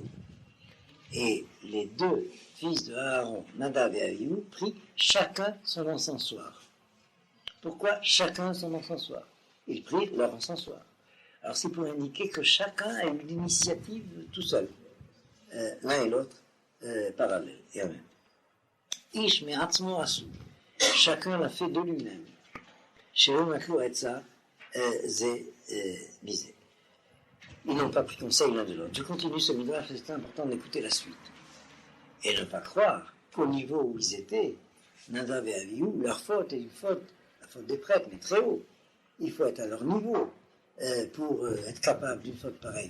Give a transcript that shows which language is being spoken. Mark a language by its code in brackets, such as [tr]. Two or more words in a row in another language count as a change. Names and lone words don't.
[fr] Et les 2 fils de Aaron, Nadav et Abihu, prirent chacun son encensoir. Pourquoi chacun son encensoir? Ils prirent leur encensoir. Alors c'est pour indiquer que chacun a eu l'initiative tout seul, l'un et l'autre parallèles et en même. [he] איש מעצמו עשו. [fr] Chacun l'a fait de lui-même. [he] שלא מקלו עצה זה מזה. [fr] Ils n'ont pas pris conseil l'un de l'autre. Je continue ce midrash, c'est important d'écouter la suite. Et ne pas croire qu'au niveau où ils étaient, Nadav et Abihu, leur faute est une faute, la faute des prêtres, mais très haut. Il faut être à leur niveau pour être capable d'une faute pareille.